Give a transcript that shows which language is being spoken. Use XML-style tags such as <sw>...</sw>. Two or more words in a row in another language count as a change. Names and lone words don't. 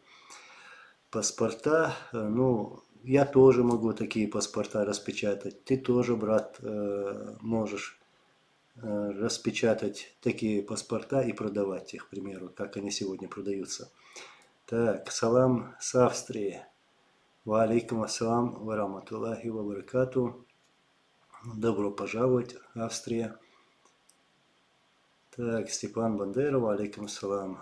<ru>Паспорта, ну, я тоже могу такие паспорта распечатать. Ты тоже, брат, можешь распечатать такие паспорта и продавать их, к примеру, как они сегодня продаются. Так, салам с Австрии.</ru> <ar>وعليكم السلام ورحمة الله وبركاته.</ar> <ru>Добро пожаловать, Австрия. Так, Степан Бандера,</ru> <ar>وعليكم السلام.</ar>